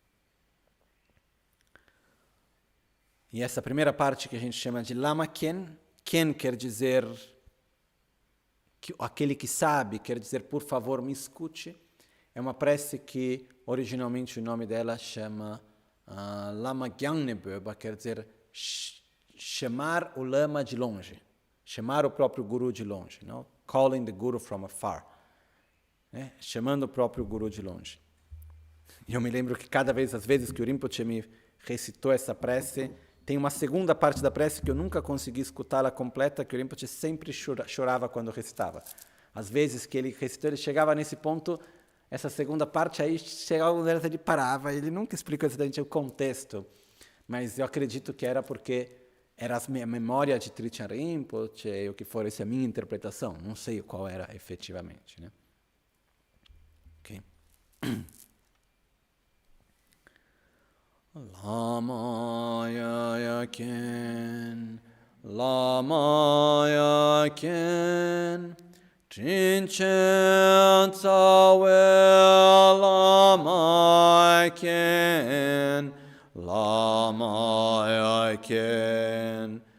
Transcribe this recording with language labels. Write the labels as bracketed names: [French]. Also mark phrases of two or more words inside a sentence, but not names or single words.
[Portuguese] E essa primeira parte que a gente chama de Lama Khyentse, Khyentse quer dizer aquele que sabe, quer dizer, por favor, me escute. É uma prece que originalmente o nome dela chama Lama Gyangneböba, quer dizer chamar o Lama de longe, chamar o próprio Guru de longe, não? [English] Calling the Guru from afar. [Portuguese] Chamando o próprio Guru de longe. E eu me lembro que às vezes que o Rinpoche me recitou essa prece, tem uma segunda parte da prece que eu nunca consegui escutá-la completa, que o Rinpoche sempre chorava quando recitava. Às vezes que ele recitou, ele chegava nesse ponto, essa segunda parte, aí chegava onde ele parava, ele nunca explicou exatamente o contexto, mas eu acredito que era porque era a memória de Trijang Rinpoche, o que for, essa é a minha interpretação, não sei qual era efetivamente, né? Okay. [Tibetan] Lama Yaken, Lama Yaken, Trinchen Tsawe Lama Yaken, Lama Yaken,